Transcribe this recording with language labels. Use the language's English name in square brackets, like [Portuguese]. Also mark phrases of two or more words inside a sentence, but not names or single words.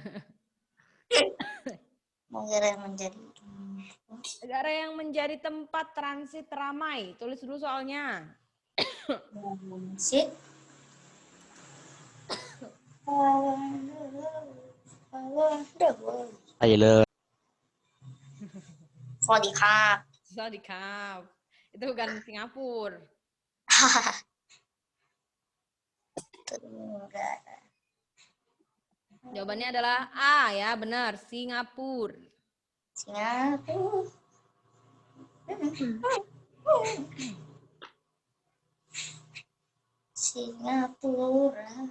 [Indonesian] Negara yang menjadi tempat transit ramai. Tulis dulu soalnya. udah boleh. Ayo le. [Thai] สวัสดีครับ Sawadikap. [Indonesian] Itu bukan Singapura. Enggak. Jawabannya adalah A ya, benar, Singapura. Singapura. Singapura.